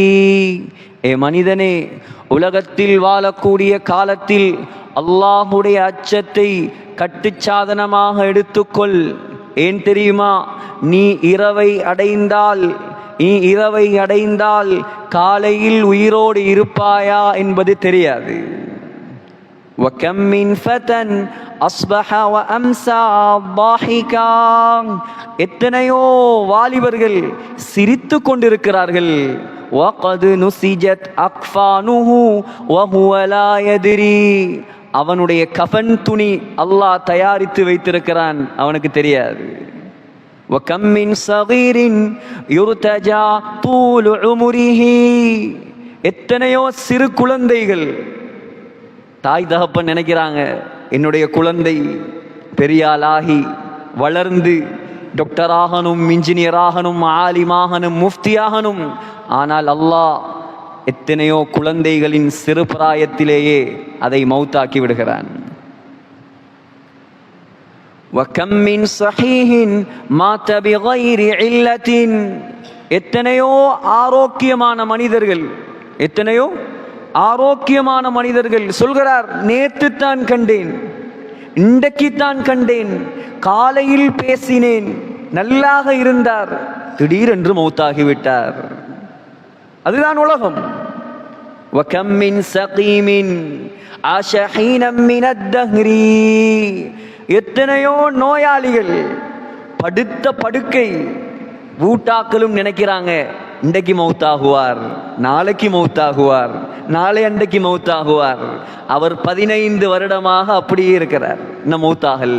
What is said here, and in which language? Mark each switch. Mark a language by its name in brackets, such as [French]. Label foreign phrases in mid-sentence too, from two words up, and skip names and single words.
[Tamil] ஏ மனிதனே, உலகத்தில் வாழக்கூடிய காலத்தில் அல்லாஹ்வுடைய அச்சத்தை கட்டுச்சாதனமாக எடுத்துக்கொள். ஏன் தெரியுமா? நீ இரவை அடைந்தால் காலையில் உயிரோடு இருப்பாயா என்பது தெரியாது. [Arabic] وَكَمْ مِنْ فَتًى أَصْبَحَ وَأَمْسَى ضَاحِكًا. [Tamil] எத்தனையோ வாலிபர்கள் சிரித்து கொண்டிருக்கிறார்கள். [Arabic] وَقَدْ نُسِجَتْ أَكْفَانُهُ وَهُوَ لَا يَدْرِي. [Tamil] அவனுடைய கஃன் துணி அல்லாஹ் தயாரித்து வைத்திருக்கிறான், அவனுக்கு தெரியாது. [Arabic] وَكَمْ مِنْ صَغِيرٍ يُرْتَجَى طُولُ عُمُرِهِ. [Tamil] எத்தனையோ சிறு குழந்தைகள், தாய் தகப்பன் நினைக்கிறாங்க என்னுடைய குழந்தை பெரியாளாகி வளர்ந்து டாக்டராகணும், இன்ஜினியராகணும், ஆலிமாகணும், முஃப்தியாகணும். ஆனால் அல்லாஹ் எத்தனையோ குழந்தைகளின் சிறு பிராயத்திலேயே அதை மௌத்தாக்கி விடுகிறான். [Arabic] وَكَمْ مِنْ صَحِيحٍ مَاتَ بِغَيْرِ عِلَّةٍ. [Tamil] எத்தனையோ ஆரோக்கியமான மனிதர்கள் சொல்கிறார்: நேற்று தான் கண்டேன், இன்றைக்கு தான் கண்டேன், காலையில் பேசினேன், நல்லாக இருந்தார், திடீரென்று மௌத்தாகிவிட்டார். அதுதான் உலகம். [Arabic] وَكَمْ مِنْ سَقِيمٍ عَاشَ حِينًا مِنَ الدَّهْرِ. [Tamil] எத்தனையோ நோயாளிகள் படுத்த படுக்கை. வீட்டாக்களும் நினைக்கிறாங்க இன்றைக்கு மௌத்தாகுவார், நாளைக்கு மௌத்தாகுவார், நாளை அன்றைக்கு மௌத்தாகுவார். அவர் 15 வருடமாக அப்படியே இருக்கிறார், இன்னும் மௌத்தாகல்ல.